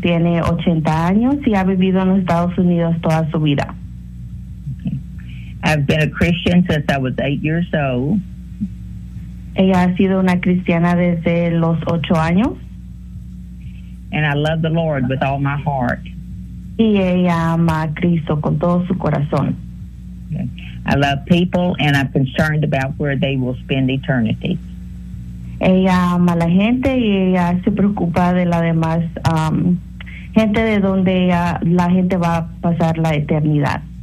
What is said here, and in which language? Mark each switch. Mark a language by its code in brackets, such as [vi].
[es] Tiene 80 años y ha vivido en los Estados Unidos toda su vida. [en] Okay. I've been a Christian since I was 8 years old. [es] Ella ha sido una cristiana desde los 8 años. [en] And I love the Lord with all my heart. [es] Y ella ama a Cristo con todo su corazón. [en] I love people, and I'm concerned about where they will spend eternity. [es] Ella ama a la gente, y ella se preocupa de la demás gente, de donde ella, la gente va a pasar la eternidad.